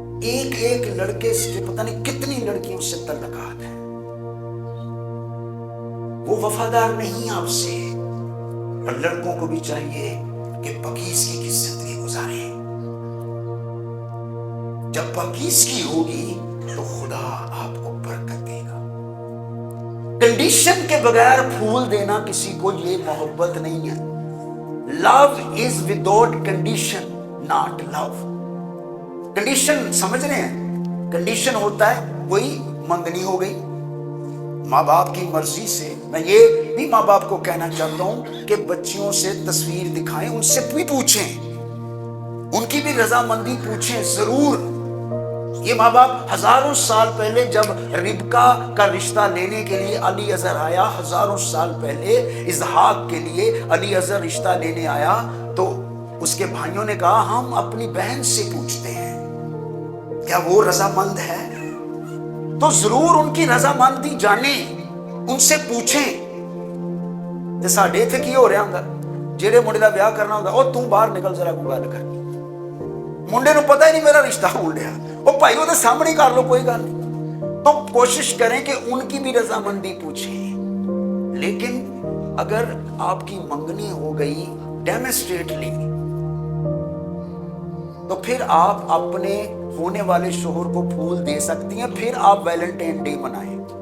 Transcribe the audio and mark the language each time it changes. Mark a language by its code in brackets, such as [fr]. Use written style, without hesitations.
[ur] ایک ایک لڑکے سے پتہ نہیں کتنی لڑکیوں سے تعلقات ہیں. وہ وفادار نہیں آپ سے. اور لڑکوں کو بھی چاہیے کہ پاکیزگی کی زندگی گزاریں. جب پاکیزگی ہوگی تو خدا آپ کو برکت دے گا. کنڈیشن کے بغیر پھول دینا کسی کو یہ محبت نہیں ہے. [en] Love is without condition not love. [ur] Condition سمجھ رہے ہیں؟ کنڈیشن ہوتا ہے کوئی منگنی ہو گئی ماں باپ کی مرضی سے. میں یہ بھی ماں باپ کو کہنا چاہتا ہوں کہ بچیوں سے تصویر دکھائیں، ان سے بھی پوچھیں، ان کی بھی رضامندی پوچھیں ضرور. یہ ماں باپ ہزاروں سال پہلے جب ربکا کا رشتہ لینے کے لیے علی اظہر آیا، ہزاروں سال پہلے اسحاق کے لیے علی اظہر رشتہ لینے آیا، تو اس کے بھائیوں نے کہا ہم اپنی بہن سے پوچھتے ہیں کیا وہ رضامند ہے. تو ضرور ان کی رضامندی جانیں، ان سے پوچھیں. [pa] تے ساڈے ایتھے کی ہو رہا ہوندا، جہڑے منڈے دا بیاہ کرنا ہوندا او توں باہر نکل ذرا کوئی گل کر. منڈے نو پتہ ہی نہیں میرا رشتہ ہون ڈیا، او بھائی وہ سامنے کر لو کوئی گل نہیں. [ur] تو کوشش کریں کہ ان کی بھی رضامندی پوچھیں. لیکن اگر آپ کی منگنی ہو گئی ڈیمونسٹریٹلی تو پھر آپ اپنے ہونے والے شوہر کو پھول دے سکتی ہیں، پھر آپ ویلنٹائن ڈے منائیں.